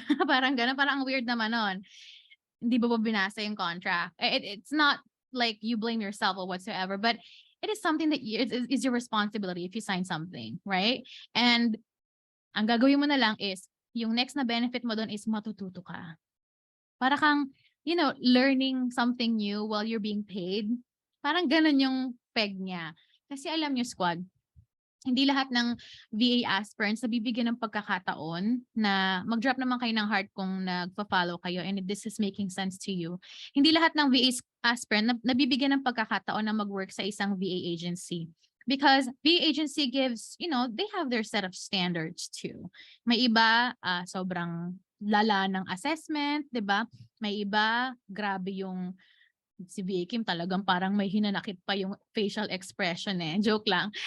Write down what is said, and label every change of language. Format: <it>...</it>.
<tl>Parang gano'n, parang ang weird naman nun. Hindi ba binasa yung contract?</tl> <en>It's not like you blame yourself or whatsoever, but it is something that is your responsibility if you sign something, right?</en> <tl>And ang gagawin mo na lang is, yung next na benefit mo doon is matututo ka. Para kang,</tl> <en>you know, learning something new while you're being paid.</en> <tl>Parang ganun yung peg niya. Kasi alam nyo, squad, hindi lahat ng VA aspirants na bibigyan ng pagkakataon na mag-drop naman kayo ng heart kung nagpa-follow kayo</tl> <en>and this is making sense to you.</en> <tl>Hindi lahat ng VA aspirant na nabibigyan ng pagkakataon na mag-work sa isang VA agency.</tl> <en>Because VA agency gives, you know, they have their set of standards too.</en> <tl>May iba, sobrang lala ng assessment, di ba? May iba, grabe yung si VA Kim, talagang parang may hinanakit pa yung facial expression eh. Joke lang.</tl>